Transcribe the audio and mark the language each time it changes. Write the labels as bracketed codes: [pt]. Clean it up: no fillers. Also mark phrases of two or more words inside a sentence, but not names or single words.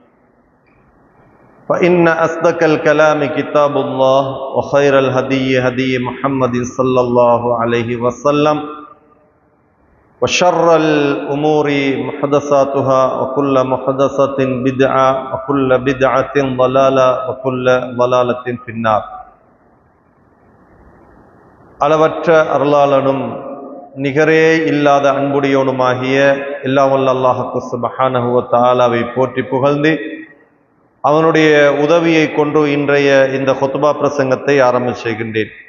[ar] فإن أصدق الكلام كتاب الله وخير الهدي هدي محمد صلى الله عليه وسلم وشر الأمور محدثاتها وكل محدثة بدعة وكل بدعة ضلالة وكل ضلالة في النار. [ta] அளவற்ற அருளாளனும் நிகரே இல்லாத அன்புடையோனுமாகிய எல்லாம் வல்ல [ar] الله سبحانه وتعالى [ta] போற்றி புகழ்ந்து அவனுடைய உதவியை கொண்டு இன்றைய இந்த ஹுத்பா பிரசங்கத்தை ஆரம்பித்து செய்கின்றேன்.